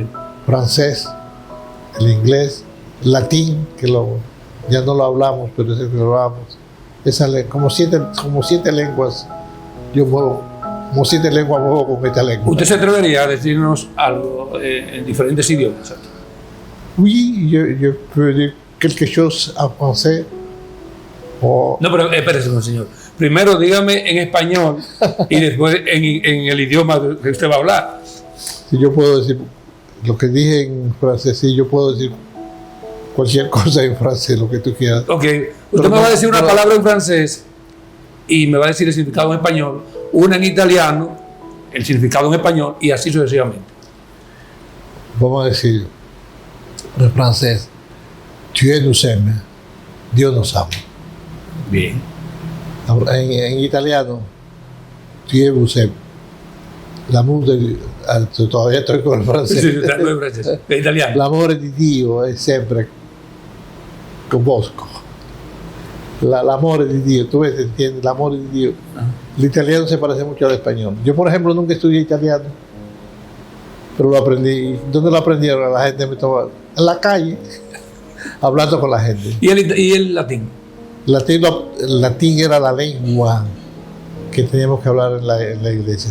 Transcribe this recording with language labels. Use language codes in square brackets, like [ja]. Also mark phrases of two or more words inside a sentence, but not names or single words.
[es] Francés, el inglés, latín, que ya no lo hablamos, pero es el que lo hablamos. Como siete lenguas, yo muevo. Como 7 lenguas muevo con esta lengua. ¿Usted se atrevería a decirnos algo en diferentes idiomas? [fr] Oui, je peux dire quelque chose en français. [es] No, pero espérese, señor. Primero dígame en español y después en el idioma que usted va a hablar. Si yo puedo decir lo que dije en francés, sí, yo puedo decir cualquier cosa en francés, lo que tú quieras. Ok, usted me va a decir una palabra en francés y me va a decir el significado en español, una en italiano, el significado en español y así sucesivamente. Vamos a decir en francés, [fr] Dieu nous aime, [es] Dios nos ama. Bien. En italiano, Diebuse, l'amore, todavía estoy con el francés. Sí, francés. Italiano. [it] L'amore di Dio è sempre con Bosco. L'amore di Dio, [es] tú ves, entiendes, [it] l'amore di Dio. [es] El italiano se parece mucho al español. Yo, por ejemplo, nunca estudié italiano, pero lo aprendí. ¿Dónde lo aprendieron? La gente me estaba en la calle, hablando con la gente. ¿Y el latín? El latín era la lengua que teníamos que hablar en la iglesia.